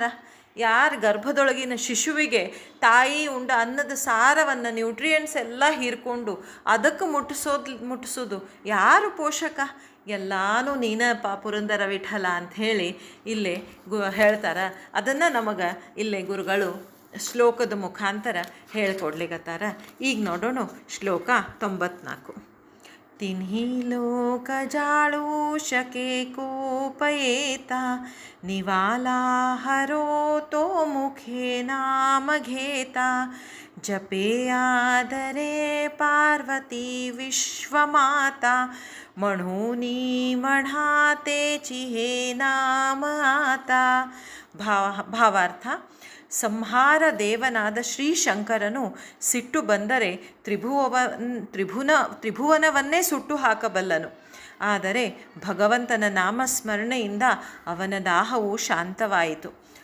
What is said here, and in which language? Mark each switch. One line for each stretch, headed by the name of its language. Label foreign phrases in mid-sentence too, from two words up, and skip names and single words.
Kannada: ಯಾರು ಗರ್ಭದೊಳಗಿನ ಶಿಶುವಿಗೆ ತಾಯಿ ಉಂಡ ಅನ್ನದ ಸಾರವನ್ನು ನ್ಯೂಟ್ರಿಯೆಂಟ್ಸ್ ಎಲ್ಲ ಹೀರ್ಕೊಂಡು ಅದಕ್ಕೆ ಮುಟ್ಟಿಸೋದು ಯಾರು ಪೋಷಕ? ಎಲ್ಲಾನು ನೀನಪ್ಪ ಪುರಂದರ ವಿಠಲ ಅಂಥೇಳಿ ಇಲ್ಲೇ ಹೇಳ್ತಾರೆ. ಅದನ್ನು ನಮಗೆ ಇಲ್ಲೇ ಗುರುಗಳು ಶ್ಲೋಕದ ಮುಖಾಂತರ ಹೇಳ್ಕೊಡ್ಲಿಕ್ಕತ್ತಾರ. ಈಗ ನೋಡೋಣ ಶ್ಲೋಕ 94.
Marathi: तिन्ही लोक जाळू शके कोपयेता निवाला हरो तो मुखे नाम घेता जपे आदरे पार्वती विश्वमाता म्हणूनी म्हणातेची हे नाम आता.
Kannada: ಭಾವಾರ್ಥ: ಸಂಹಾರ ದೇವನಾದ ಶ್ರೀಶಂಕರನು ಸಿಟ್ಟು ಬಂದರೆ ತ್ರಿಭುವನವನ್ನೇ ಸುಟ್ಟು ಹಾಕಬಲ್ಲನು. ಆದರೆ ಭಗವಂತನ ನಾಮಸ್ಮರಣೆಯಿಂದ ಅವನ ದಾಹವು ಶಾಂತವಾಯಿತು.